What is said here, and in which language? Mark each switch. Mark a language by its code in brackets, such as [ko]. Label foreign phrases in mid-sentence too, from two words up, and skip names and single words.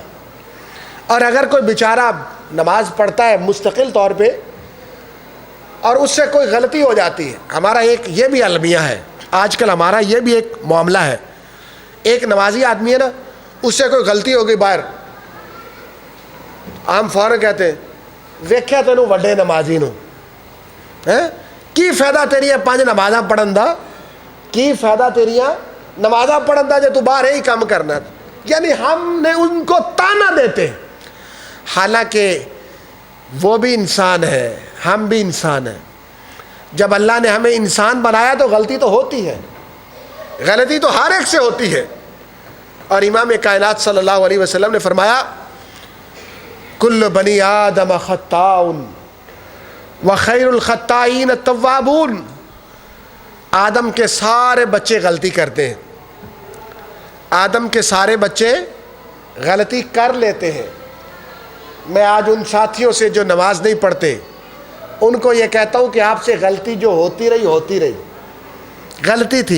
[ur] اور اگر کوئی بیچارہ نماز پڑھتا ہے مستقل طور پہ اور اس سے کوئی غلطی ہو جاتی ہے، ہمارا ایک یہ بھی المیہ ہے آج کل، ہمارا یہ بھی ایک معاملہ ہے، ایک نمازی آدمی ہے نا، اس سے کوئی غلطی ہو گئی باہر، ہم فوراً کہتے ہیں [pa] ویکھیا تینوں وڈے نمازی نو کی فائدہ تیریاں 5 نمازاں پڑھن دا، کی فائدہ تیریاں نمازاں پڑھن دا جے تو باہر ہی کام کرنا. [ur] یعنی ہم نے ان کو تانا دیتے ہیں، حالانکہ وہ بھی انسان ہے، ہم بھی انسان ہیں. جب اللہ نے ہمیں انسان بنایا تو غلطی تو ہوتی ہے، غلطی تو ہر ایک سے ہوتی ہے. اور امام کائنات صلی اللہ علیہ وسلم نے فرمایا [ar] کل بنی آدم خطاء وخیر الخطائین التوابون. [ur] آدم کے سارے بچے غلطی کرتے ہیں، آدم کے سارے بچے غلطی کر لیتے ہیں. میں آج ان ساتھیوں سے جو نماز نہیں پڑھتے ان کو یہ کہتا ہوں کہ آپ سے غلطی جو ہوتی رہی غلطی تھی.